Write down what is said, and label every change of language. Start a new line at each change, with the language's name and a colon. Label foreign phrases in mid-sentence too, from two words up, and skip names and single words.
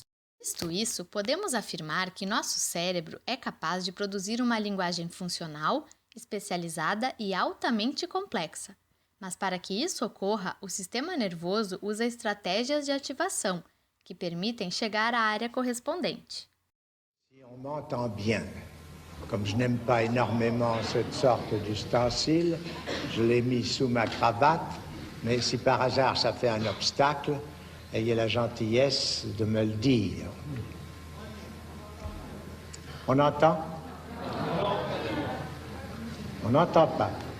Portuguese: Visto isso, podemos afirmar que nosso cérebro é capaz de produzir uma linguagem funcional, especializada e altamente complexa. Mas para que isso ocorra, o sistema nervoso usa estratégias de ativação, que permitem chegar à área correspondente.
French: Si on m'entend bien, comme je n'aime pas énormément cette sorte d'ustensile, je l'ai mis sous ma cravate, mais si par hasard ça fait un obstacle, ayez la gentillesse de me le dire. On entend? On n'entend pas.